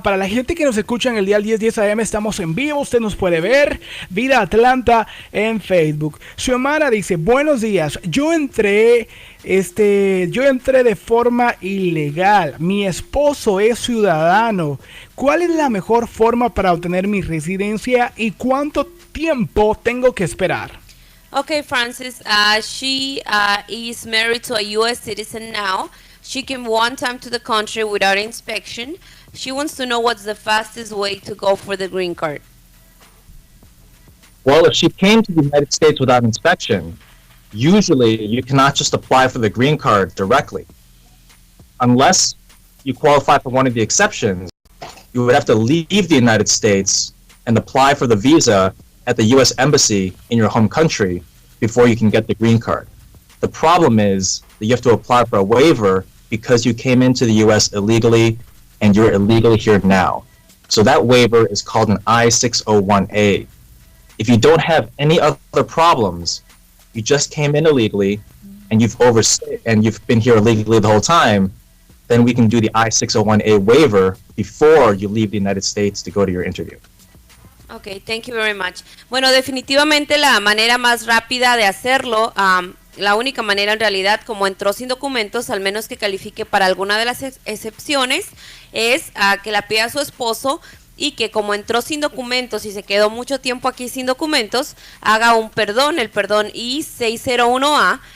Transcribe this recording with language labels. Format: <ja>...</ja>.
<es>Para la gente que nos escucha en el día 10 AM, estamos en vivo, usted nos puede ver, Vida Atlanta en Facebook. Xiomara dice, buenos días, yo entré de forma ilegal, mi esposo es ciudadano, ¿cuál es la mejor forma para obtener mi residencia y cuánto tiempo tengo que esperar?</es> <en>Okay, Francis, she is married to a U.S. citizen now. She came one time to the country without inspection. She wants to know what's the fastest way to go for the green card. Well, if she came to the United States without inspection, usually you cannot just apply for the green card directly. Unless you qualify for one of the exceptions, you would have to leave the United States and apply for the visa at the U.S. Embassy in your home country before you can get the green card. The problem is that you have to apply for a waiver because you came into the U.S. illegally and you're illegally here now. So that waiver is called an I-601A. If you don't have any other problems, you just came in illegally, and you've been here illegally the whole time, then we can do the I-601A waiver before you leave the United States to go to your interview. Ok, thank you very much.</en> <es>Bueno, definitivamente la manera más rápida de hacerlo, la única manera en realidad, como entró sin documentos, al menos que califique para alguna de las excepciones, es que la pida a su esposo y que como entró sin documentos y se quedó mucho tiempo aquí sin documentos, haga un perdón, el perdón I-601A.</es>